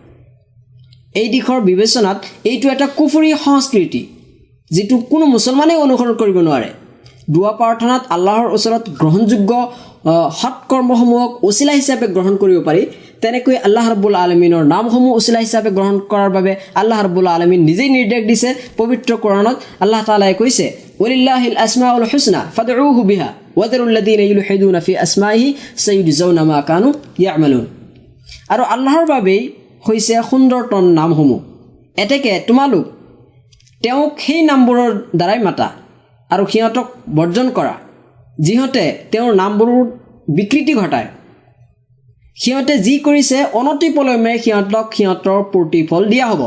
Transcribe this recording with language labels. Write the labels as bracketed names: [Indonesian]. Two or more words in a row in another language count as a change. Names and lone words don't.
[Assamese] এই দিশৰ বিবেচনাত এইটো এটা কুফৰী সংস্কৃতি যিটো কোনো মুছলমানেই অনুসৰণ কৰিব নোৱাৰে। দুৱা প্ৰাৰ্থনাত আল্লাহৰ ওচৰত গ্ৰহণযোগ্য সৎকৰ্মসমূহক ওচিলা হিচাপে গ্ৰহণ কৰিব পাৰি। তেনেকৈ আল্লাহ ৰাব্বুল আলামিনৰ নামসমূহ ওচিলা হিচাপে গ্ৰহণ কৰাৰ বাবে আল্লাহ ৰাব্বুল আলামিন নিজেই নিৰ্দেশ দিছে। পবিত্ৰ কোৰানত আল্লাহ তাআলাই কৈছে [Arabic] ولله الأسماء الحسنى فادعوه بها وذروا الذين يلحدون في أسمائه سيجزون ما كانوا يعملون. [Assamese] আৰু আল্লাহৰ বাবেই হৈছে সুন্দৰতম নামসমূহ, এতেকে তোমালোক তেওঁক সেই নামবোৰৰ দ্বাৰাই মাতা আৰু সিহঁতক বৰ্জন কৰা যিহঁতে তেওঁৰ নামবোৰৰ বিকৃতি ঘটায়। সিহঁতে যি কৰিছে অনতিপলমে সিহঁতক সিহঁতৰ প্ৰতিফল দিয়া হ'ব।